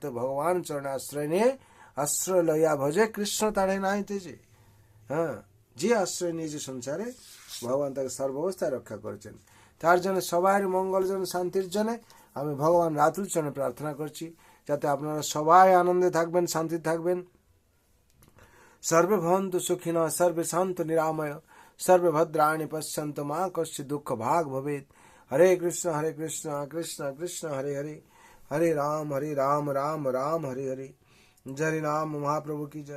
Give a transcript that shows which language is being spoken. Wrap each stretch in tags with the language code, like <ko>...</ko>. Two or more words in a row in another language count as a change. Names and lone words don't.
<bn>ভগবান চরণে আশ্রয় নিয়ে, আশ্রয় লইয়া ভজে কৃষ্ণ তাড়ে নাইতেছে। হ্যাঁ, যে আশ্রয় নিয়েছে সংসারে ভগবান তাকে সর্বাবস্থায় রক্ষা করেছেন। তার জন্য সবার মঙ্গল জন্য, শান্তির জন্য আমি ভগবান রাতুল চরণে প্রার্থনা করছি, যাতে আপনারা সবাই আনন্দে থাকবেন, শান্তি থাকবেন।</bn> <sa>সর্বে ভবন্তু সুখিনঃ, সর্বে শান্তু নিরাময়, সর্বে ভদ্রাণি পশ্যন্তু মা কশ্চিৎ দুঃখ ভাগ ভবেৎ। হরে কৃষ্ণ কৃষ্ণ কৃষ্ণ হরে হরে, হরে রাম রাম রাম হরে হরে।</sa> <hi>जय राम महाप्रभु की जय।</hi>